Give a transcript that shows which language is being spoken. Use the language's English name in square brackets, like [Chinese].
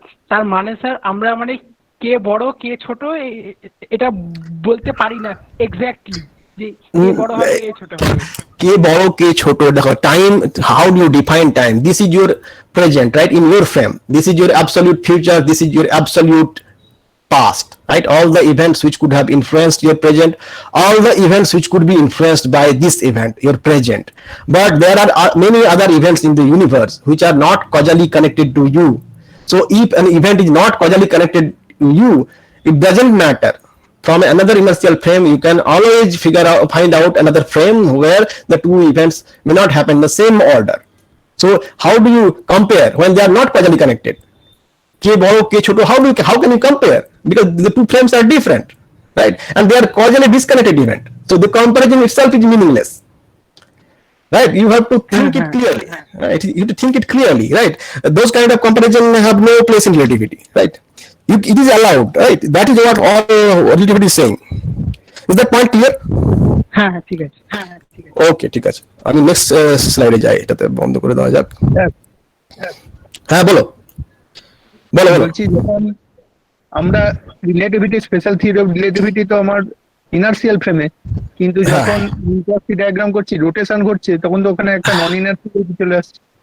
[Bangla] তার মানে স্যার আমরা মানে কে বড় কে ছোট এটা বলতে পারি না এক্স্যাক্টলি যে কে বড় হবে কে ছোট হবে। কে বড় কে ছোট, দেখো [English] Time, how do you define time? This is your present, right? In your frame, this is your absolute future, this is your absolute past, right? All the events which could have influenced your present, all the events which could be influenced by this event, your present. But there are many other events in the universe which are not causally connected to you. So if an event is not causally connected to you, it doesn't matter. From another inertial frame, you can always find out another frame where the two events may not happen in the same order. So how do you compare when they are not causally connected? [Bangla] K boro K choto, [English] how can you compare? Because the two frames are different, right? And they are causally disconnected event. So the comparison itself is meaningless. Right? You have to think it clearly. Right? You have to think it clearly, right? Those kind of comparison have no place in relativity, right? It is allowed, right? That is what all relativity is saying. Is that point clear? [Bangla] হ্যাঁ ঠিক আছে। ওকে, ঠিক আছে, আমি next স্লাইডে যাই, এটাতে বন্ধ করে দেওয়া যাক। হ্যাঁ বলো বলো। বলছি যখন আমরা relativity, special theory of relativity তো আমার ইনার্সিয়াল ফ্রেমে, কিন্তু যখন ইনভার্সিটি ডায়াগ্রাম করছি, রোটেশন ঘটছে, তখন তো ওখানে একটা নন ইনার্সিয়াল চলে আসছে।